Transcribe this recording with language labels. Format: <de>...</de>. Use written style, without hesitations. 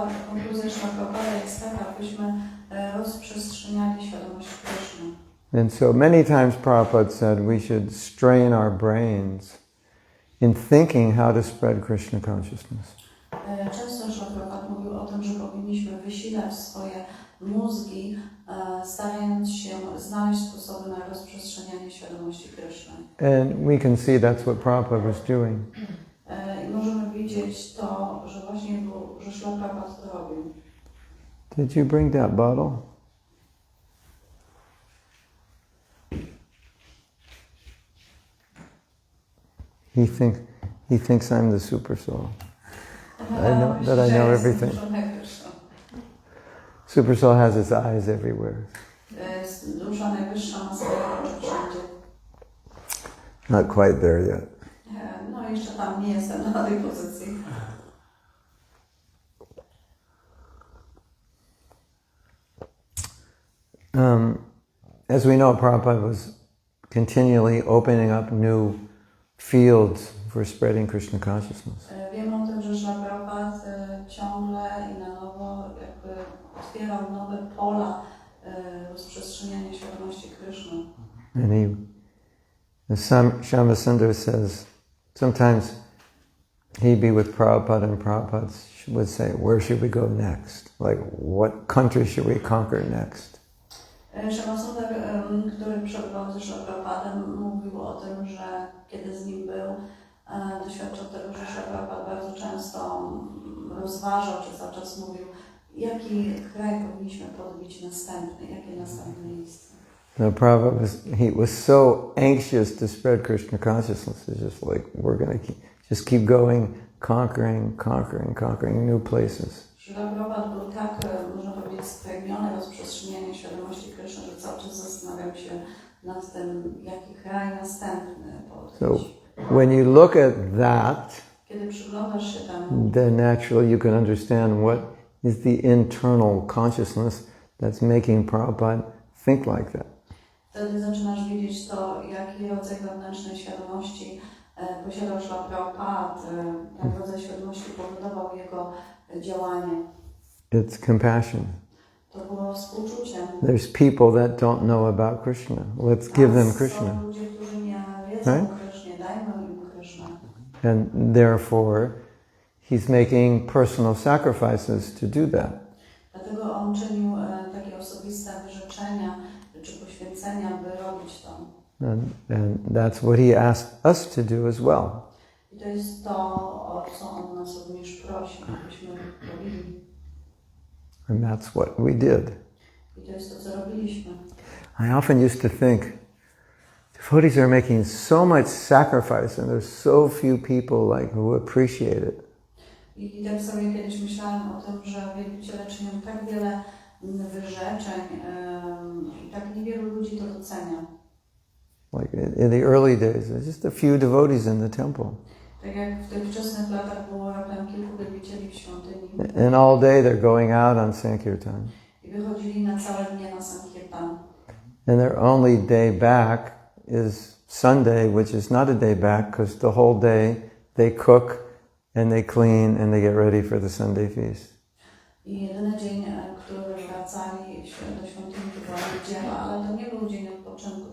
<pl>Konkluzja Prabhupada jest taka, abyśmy rozprzestrzeniali świadomość Kryszny.</pl> <en>And so many times Prabhupada said we should strain our brains in thinking how to spread Krishna consciousness.</en> <pl>Często Prabhupada mówił o tym, że powinniśmy wysilać swoje mózgi, starając się znaleźć sposoby na rozprzestrzenianie świadomości Kryszny.</pl> <en>And we can see that's what Prabhupada was doing.</en> <pl>I możemy widzieć to, że właśnie że Śrila Prabhupada to robił.</pl> <en>Did you bring that bottle? He thinks I'm the super soul. I know everything. Super soul has its eyes everywhere.</en> <pl>Dusza najwyższa ma swoje oczy wszędzie.</pl> <en>Not quite there yet.</en> <pl>No jeszcze tam nie jestem na tej pozycji.</pl> <en>As we know, Prabhupada was continually opening up new fields for spreading Krishna consciousness.</en> <pl>Wiemy o tym, że Śrila Prabhupada ciągle i na nowo jakby otwierał nowe pola rozprzestrzeniania świadomości Kryszny.</pl> <en>And Shama Sundar says, sometimes he'd be with Prabhupada and Prabhupada would say, where should we go next? Like, what country should we conquer next?</en> <pl>Shama Sundar, który przebywał ze Śrila Prabhupadem, mówił o tym, że kiedy z nim był, doświadczał tego, że Śrila Prabhupada bardzo często rozważał, czy cały czas mówił, jaki kraj powinniśmy podbić następny, jakie następne miejsce.</pl> <en>No, Prabhupada was so anxious to spread Krishna consciousness. It's just like, we're going to keep going, conquering new places.</en> <pl>Śrila Prabhupada był tak, można powiedzieć, spragniony rozprzestrzeniania świadomości Kryszny, że cały czas zastanawiał się nad tym, jaki kraj następny podbić.</pl> <en>So, when you look at that,</en> <pl>kiedy przyglądasz się temu,</pl> <en>then naturally you can understand what is the internal consciousness that's making Prabhupada think like that.</en> <pl>Wtedy zaczynasz widzieć to, jaki rodzaj wewnętrznej świadomości posiadał Śrila Prabhupada, ten rodzaj świadomości powodował jego działanie.</pl> <en>It's compassion.</en> <pl>To było współczucie.</pl> <en>There's people that don't know about Krishna. Let's give them Krishna.</en> <pl>Są ludzie, którzy nie wiedzą o Krysznie, dajmy im Kryszna.</pl> <en>And therefore, he's making personal sacrifices to do that.</en> <pl>Dlatego on czynił takie osobiste wyrzeczenia czy poświęcenia, by robić to.</pl> <en>And that's what he asked us to do as well.</en> <pl>I to jest to, o co on nas również prosi, abyśmy robili.</pl> <en>And that's what we did.</en> <pl>I to jest to, co robiliśmy.</pl> <en>I often used to think, devotees are making so much sacrifice and there's so few people who appreciate it.</en> <pl>I tak sobie kiedyś myślałam o tym, że wielbiciele czynią tak wiele wyrzeczeń i tak niewielu ludzi to docenia.</pl> <en>Like in the early days, there's just a few devotees in the temple.</en> <pl>Tak jak w tych wczesnych latach było raptem kilku wielbicieli w świątyni.</pl> <en>And all day they're going out on Sankirtan.</en> <pl>I wychodzili na całe dnie na Sankirtan.</pl> <en>And their only day back is Sunday, which is not a day back because the whole day they cook and they clean and they get ready for the Sunday feast.</en> <pl>I jedyny dzień, który wracali do świątyni, to była niedziela, ale to nie był dzień odpoczynku.</pl>